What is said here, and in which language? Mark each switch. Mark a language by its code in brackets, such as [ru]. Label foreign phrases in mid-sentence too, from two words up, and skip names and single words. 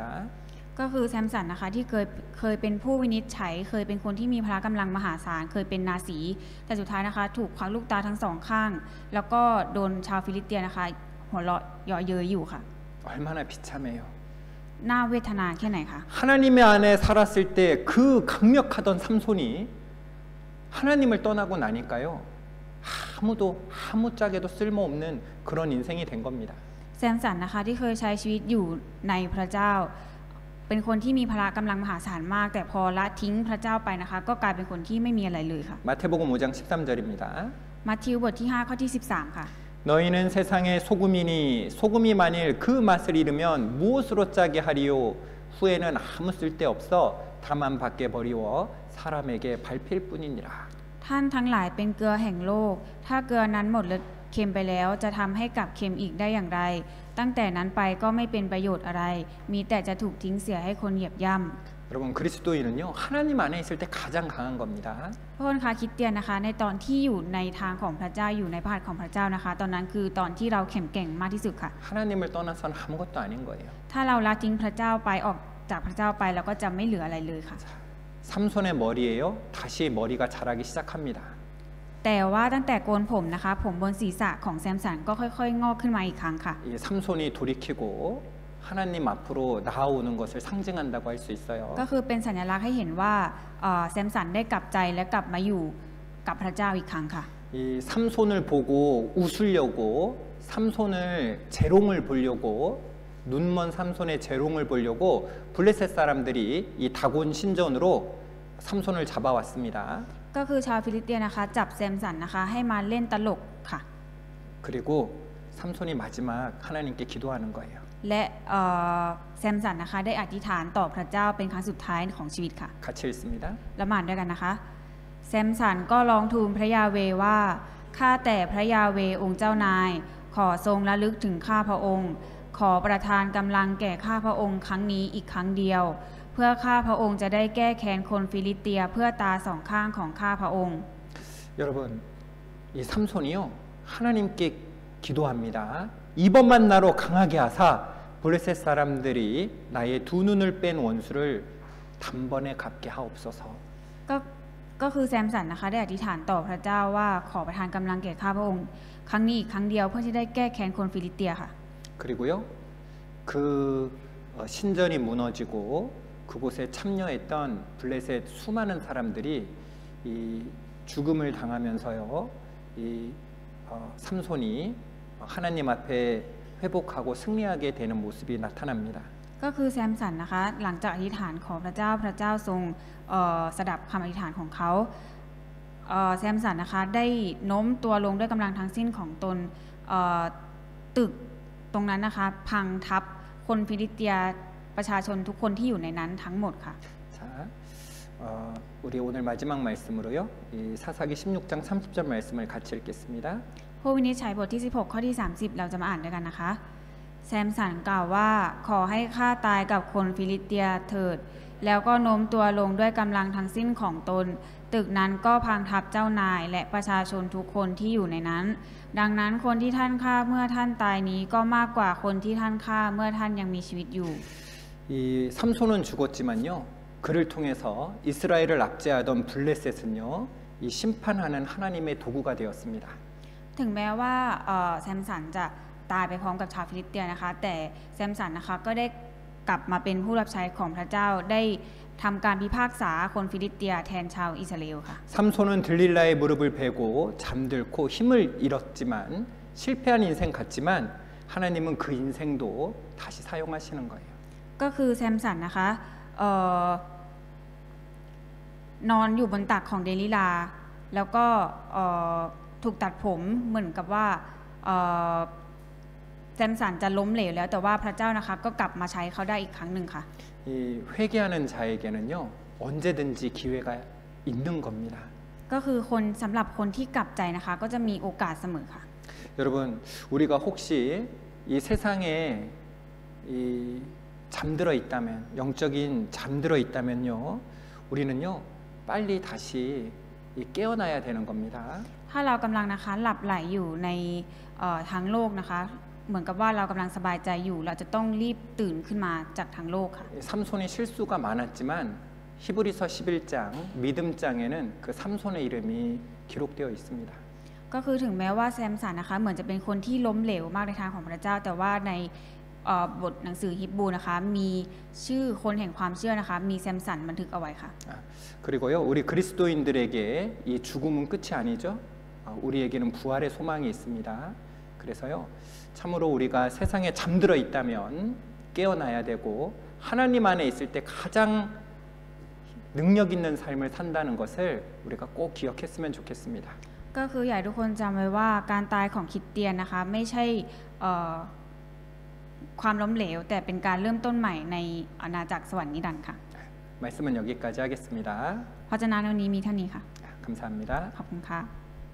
[th] ก็คือแซมสันนะคะที่เคยเป็นผู้วินิจฉัยเคยเป็นคนที่มีพละกำลังมหาศาลเคยเป็นนาสีแต่สุดท้ายนะคะถูกควักลูกตาทั้งสองข้างแล้วก็โดนชาวฟิลิสเตียนนะคะหัวเราะเยาะเย้ยอยู่ค่ะ [ko] 얼마나 비참해요. [th] น่าเวทนาแค่ไหนคะ [ko] 하나님의 안에 살았을 때 그 강력하던 삼손이 하나님을 떠나고 나니까요 아무짝에도 쓸모없는 그런 인생이 된 겁니다. [th] แซมสันนะคะที่เคยใช้ชีวิตอยู่ในพระเจ้าเป็นคนที่มีพละกำลังมหาศาลมากแต่พอละทิ้งพระเจ้าไปนะคะก็กลายเป็นคนที่ไม่มีอะไรเลยค่ะ [ko] 마태복음 5장 13절입니다. [th] มัทธิวบทที่5ข้อที่13ค่ะ [ko] 너희는 세상의 소금이니 소금이 만일 그 맛을 잃으면 무엇으로 짜게 하리요 후에는 아무 쓸데없어 다만 밖에 버리워 사람에게 밟힐 뿐이니라. [th] ท่านทั้งหลายเป็นเกลือแห่งโลกถ้าเกลือนั้นหมดรสเค็มไปแล้วจะทำให้กลับเค็มอีกได้อย่างไรตั้งแต่นั้นไปก็ไม่เป็นประโยชน์อะไรมีแต่จะถูกทิ้งเสียให้คนเหยียบย่ำ [ko] 여러분 그리스도인은요 하나님 안에 있을 때 가장 강한 겁니다. [th] พระองค์คริสเตียนนะคะในตอนที่อยู่ในทางของพระเจ้าอยู่ในพระหัตถ์ของพระเจ้านะคะตอนนั้นคือตอนที่เราแข็งแกร่งมากที่สุดค่ะ [ko] 하나님을 떠나서는 아무것도 아닌 거예요. [th] ถ้าเราละทิ้งพระเจ้าไปออกจากพระเจ้าไปเราก็จะไม่เหลืออะไรเลยค่ะ [ko] 삼손의 머리에요 다시 머리가 자라기 시작합니다. [th] แต่ว่าตั้งแต่โกนผมนะคะผมบนศีรษะของแซมสันก็ค่อยๆงอกขึ้นมาอีกครั้งค่ะ [ko] 이 삼손이 돌이키고 하나님 앞으로 나아오는 것을 상징한다고 할 수 있어요. [th] ก็คือเป็นสัญลักษณ์ให้เห็นว่าแซมสันได้กลับใจและกลับมาอยู่กับพระเจ้าอีกครั้งค่ะ [ko] 이 삼손을 보고 웃으려고 삼손을 재롱을 보려고 눈먼 삼손의 재롱을 보려고 블레셋 사람들이 이 다곤 신전으로 삼손을 잡아왔습니다. [th] ก็คือชาวฟิลิสเตียนนะคะจับแซมสันนะคะให้มาเล่นตลกค่ะ [ko] 그리고 삼손이 마지막 하나님께 기도하는 거예요. [th] และแซมสันนะคะได้อธิษฐานต่อพระเจ้าเป็นครั้งสุดท้ายของชีวิตค่ะ [ko] 같이 읽습니다. [th] ละหมาดด้วยกันนะคะแซมสันก็ร้องทูลพระยาเวห์ว่าข้าแต่พระยาเวห์องค์เจ้านายขอทรงระลึกถึงข้าพระองค์ขอประทานกำลังแก่ข้าพระองค์ครั้งนี้อีกครั้งเดียวเพื่อข้าพระองค์จะได้แก้แค้นคนฟิลิสเตียเพื่อตาสองข้างของข้าพระองค์ [ko] 여러분 이 삼손이요 하나님께 기도합니다. 이번 만나로 강하게 하사 블레셋 사람들이 나의 두 눈을 뺀 원수를 단번에 갚게 하옵소서. [th] ก็ก็คือแซมสันนะคะได้อธิษฐานต่อพระเจ้าว่าขอประทานกำลังแก่ข้าพระองค์ครั้งนี้อีกครั้งเดียวเพื่อที่ได้แก้แค้นคนฟิลิสเตียค่ะ [ko] 그리고요 그 신전이 무너지고 그곳에 참여했던 블레셋 수많은 사람들이 이 죽음을 당하면서요 이 삼손이 하나님 앞에 회복하고 승리하게 되는 모습이 나타납니다. [th] ก็คือแซมสันนะคะหลังจากอธิษฐานขอพระเจ้าทรงสดับคำอธิษฐานของเขาแซมสันนะคะได้โน้มตัวลงด้วยกำลังทั้งสิ้นของตนตึกตรงนั้นนะคะพังทับคนฟิลิสเตียประชาชนทุกคนที่อยู่ในนั้นทั้งหมดค่ะ [ko] 자, 우리 오늘 마지막 말씀으로요 이 사사기 16장 30절 말씀을 같이 읽겠습니다. [th] ผู้วินิจฉัยบทที่ 16 ข้อที่ 30 เราจะมาอ่านด้วยกันนะคะแซมสันกล่าวว่าขอให้ข้าตายกับคนฟิลิสเตียเถิดแล้วก็โน้มตัวลงด้วยกำลังทั้งสิ้นของตนตึกนั้นก็พังทับเจ้านายและประชาชนทุกคนที่อยู่ในนั้นดังนั้นคนที่ท่านฆ่าเมื่อท่านตายนี้ก็มากกว่าคนที่ท่านฆ่าเมื่อท่านยังมีชีวิตอยู่ [ko] 이 삼손은 죽었지만요 그를 통해서 이스라엘을 압제하던 블레셋은요 이 심판하는 하나님의 도구가 되었습니다. [th] ถึงแม้ว่าแซมสันจะตายไปพร้อมกับชาวฟิลิสเตียนะคะแต่แซมสันนะคะก็ได้กลับมาเป็นผู้รับใช้ของพระเจ้าได้ทำการพิพากษาคนฟิลิสเตียแทนชาวอิสราเอลค่ะ [ko] 삼손은 들릴라의 무릎을 베고 잠들고 힘을 잃었지만 실패한 인생 같지만 하나님은 그 인생도 다시 사용하시는 거예요. [th] ก็คือแซมสันนะคะนอนอยู่บนตักของเดลิลาแล้วก็ถูกตัดผมเหมือนกับว่าแซมสันจะล้มเหลวแล้วแต่ว่าพระเจ้านะคะก็กลับมาใช้เขาได้อีกครั้งหนึ่งค่ะ [ko] 이 회개하는 자에게는요 언제든지 기회가 있는 겁니다. [th] ก็คือคนสำหรับคนที่กลับใจนะคะก็จะมีโอกาสเสมอค่ะ [ko] 여러분 우리가 혹시 이 세상에 이 잠들어 있다면 영적인 잠들어 있다면요 우리는요 빨리 다시 깨어나야 되는 겁니다. [th] ถ้าเรากำลังนะคะหลับไหลอยู่ในทางโลกนะคะเหมือนกับว่าเรากำลังสบายใจอยู่เราจะต้องรีบตื่นขึ้นมาจากทางโลกค่ะ [ko] 삼손이 실수가 많았지만 히브리서 11장 믿음장에는 그 삼손의 이름이 기록되어 있습니다. [th] ก็คือถึงแม้ว่าแซมสันนะคะเหมือนจะเป็นคนที่ล้มเหลวมากในทางของพระเจ้าแต่ว่าในบทหนังสือฮิบรูนะคะมีชื่อคนแห่งความเชื่อนะคะมีแซมสันบันทึกเอาไว้ค่ะ [ko] 그리고요 우리 그리스도인들에게 이 죽음은 끝이 아니죠. 우리에게는 부활의 소망이 있습니다. 그래서요 참으로 우리가 세상에 잠들어 있다면 깨어나야 되고 하나님 안에 있을 때 가장 능력 있는 삶을 산다는 것을 우리가 꼭 기억했으면 좋겠습니다. [th] ก็คืออยากให้ทุกคนจำไว้ว่าการตายของคริสเตียนนะคะไม่ใช่ความล้มเหลวแต่เป็นการเริ่มต้นใหม่ในอาณาจักรสวรรค์นิรันดร์ค่ะ [ko] 말씀은 여기까지 하겠습니다. [th] เพราะฉะนั้นวันนี้มีเท่านี้ค่ะ [ko] 감사합니다. [th] ขอบคุณค่ะ